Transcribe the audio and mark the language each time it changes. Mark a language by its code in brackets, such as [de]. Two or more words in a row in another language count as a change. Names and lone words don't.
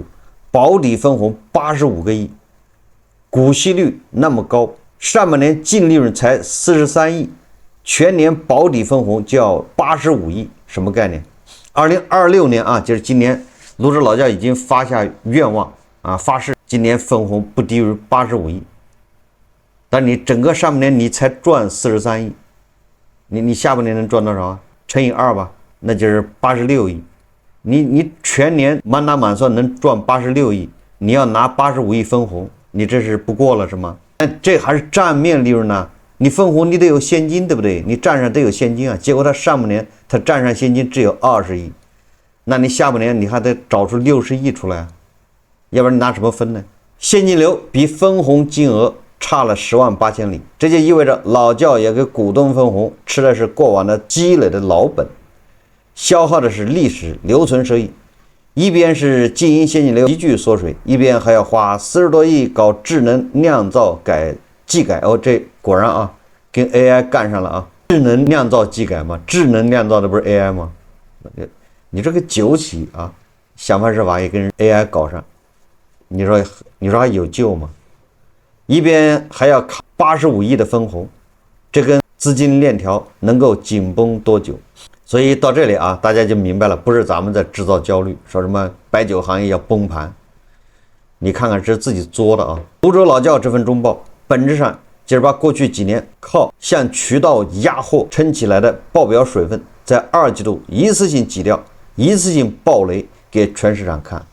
[zh] 保底分紅85個億，股息率那麼高，上半年淨利潤才43億，全年保底分紅就要85億，什麼概念？2026年啊，就是今年，泸州老窖已經發下願望啊，發誓今年分紅不低於85億，但你整個上半年你才賺43億，你下半年能賺多少啊？乘以2吧，那就是86億。你全年滿打滿算能賺86億，你要拿85億分紅，你這是不過了是嗎？但這還是賬面利潤呢，你分紅你得有現金，對不對？你賬上得有現金啊。結果他上半年他賬上現金只有20億，那你下半年你還得找出60億出來，要不然你拿什麼分呢？現金流比分紅金額差了10萬8千里，這就意味着老窖也給股東分紅，吃的是過往的積累的老本，消耗的是歷史留存收益，一邊是經營現金流急劇縮水，一邊還要花40多億搞智能釀造技改哦，這果然啊跟 AI 幹上了啊！智能釀造技改嘛，智能釀造的不是 AI 嗎？你這個酒企啊，想方設法也跟人 AI 搞上，你說還有救嗎？一邊還要卡85億的分紅，這根資金鏈條能夠緊繃多久？所以到這裡啊，大家就明白了，不是咱們在制造焦慮，說什麼白酒行業要崩盤，你看看這是自己作的啊。泸州老窖這份中報，本質上就是把過去幾年靠向渠道壓貨撐起來的報表水分，在2季度一次性擠掉，一次性爆雷給全市場看。